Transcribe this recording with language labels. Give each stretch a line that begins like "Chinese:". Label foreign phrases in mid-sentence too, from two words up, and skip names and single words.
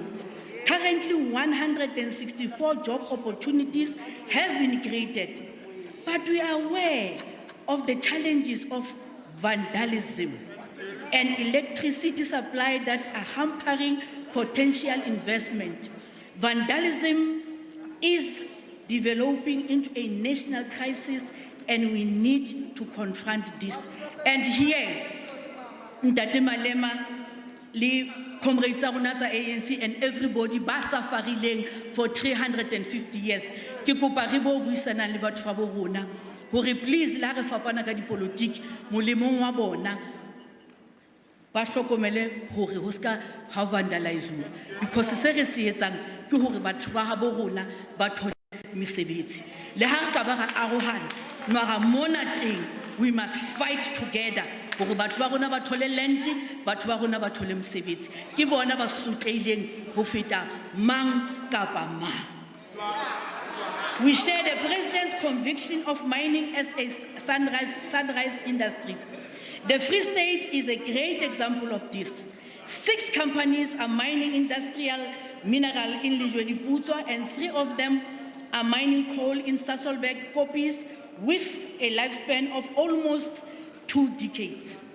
English: Currently, 164 job opportunities have been created, but we are aware of the challenges of vandalism and electricity supply that are hampering potential investment. Vandalism is developing into a national crisis, and we need to confront this. And here,
Southern Sotho: Ntate Malema, le comrades tsa rona tsa ANC
English: and everybody
Southern Sotho: ba safarileng
English: for 350 years.
Southern Sotho: Ke kopa re bo buisanang le batho ba bo rona hore please la re fapana ka dipolitiki molemong wa bona ba hlokomele hore ho ska ha vandalize, because se re se etsang ke hore batho ba ha bo rona ba thole mesebetsi. Le ha re ka ba ra arohana noara mona teng,
English: we must fight together
Southern Sotho: hore batho ba rona ba thole land, batho ba rona ba thole mesebetsi. Ke bona ba sutlehileng ho feta mang kapa mang.
English: We share the President's conviction of mining as a sunrise industry. The Free State is a great example of this. 6 companies are mining industrial mineral in Lijweli-Putswa, and 3 of them are mining coal in Sasolburg, Kopis, with a lifespan of almost 2 decades.